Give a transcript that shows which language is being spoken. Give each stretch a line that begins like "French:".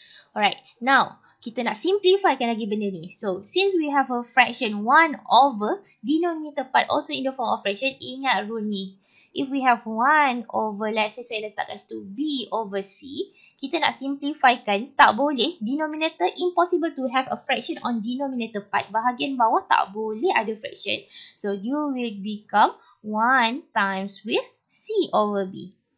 English: Alright, now, kita nak simplifykan lagi benda ni. So, since we have a fraction 1 over, denominator part also in the form of fraction, ingat rule ni. If we have 1 over, let's say saya letakkan situ b over c, kita nak simplifykan, tak boleh. Denominator, impossible to have a fraction on denominator part.
Malay: Bahagian bawah tak boleh ada fraction.
English: So, you will become 1 times with c over b.